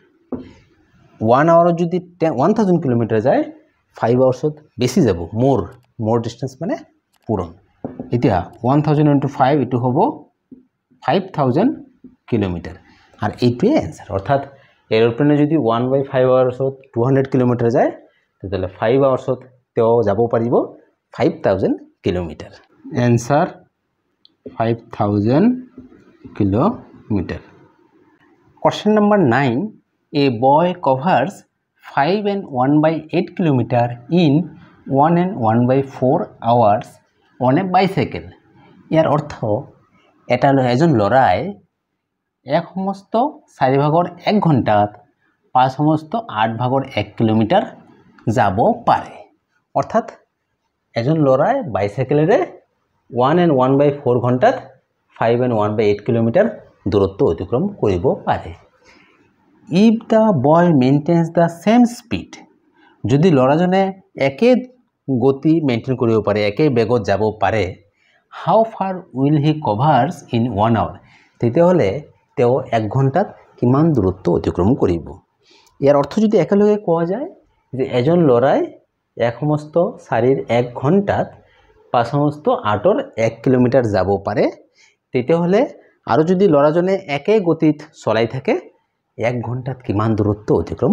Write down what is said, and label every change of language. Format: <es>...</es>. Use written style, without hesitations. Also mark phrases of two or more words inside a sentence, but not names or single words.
<as>1 আৱাৰত যদি 1000 কিলোমিটাৰ যায় 5 আৱাৰ্ছত বেছি যাব মোৰ ডিসটেন্স মানে পূৰণ এতিয়া 1000 ইনটু 5 এটো হ'ব 5000 কিলোমিটাৰ আর এইটোৱে आंसर অর্থাৎ এৰোপ্লেনে যদি 1/5 আৱাৰ্ছত 200 কিলোমিটাৰ যায় তেতিয়াহ'লে 5 আৱাৰ্ছত তেও যাব পাৰিব 5000 কিলোমিটাৰ आंसर 5000 kilometer.</as> <en>Question number 9. A boy covers 5 and 1/8 kilometer in 1 and 1/4 hours on a bicycle.</en> <as>ইয়াৰ অৰ্থ এটা এজন লৰাই এক সমস্ত 4 ভাগৰ 1 ঘণ্টাত 5 সমস্ত 8 ভাগৰ 1 কিলোমিটাৰ যাব পাৰে অৰ্থাৎ এজন লৰাই বাইসাইকেলেৰে 1 and 1/4 ঘণ্টাত 5 and 1/8 কিলোমিটাৰ দূৰত্ব অতিক্ৰম কৰিব পাৰে</as> <en>if the boy maintains the same speed</en> <as>যদি লৰাজনে একে গতি মেইনটেইন কৰিব পাৰে একে বেগত যাব পাৰে</as> <en>how far will he covers in 1 hour</en> <as>তেতিয়াহলে তেও 1 ঘণ্টাত কিমান দূৰত্ব অতিক্ৰম কৰিব ইয়াৰ অৰ্থ যদি একেলগে কোৱা যায় যে এজন লৰাই এক সমস্ত 4 1 ঘণ্টাত 5 সমস্ত 8 1 কিলোমিটাৰ যাব পাৰে তেতিয়াহলে আৰু যদি লৰাজনে একে গতিত চলাই থাকে 1 ঘণ্টাত কিমান দূৰত্ব অতিক্ৰম</as>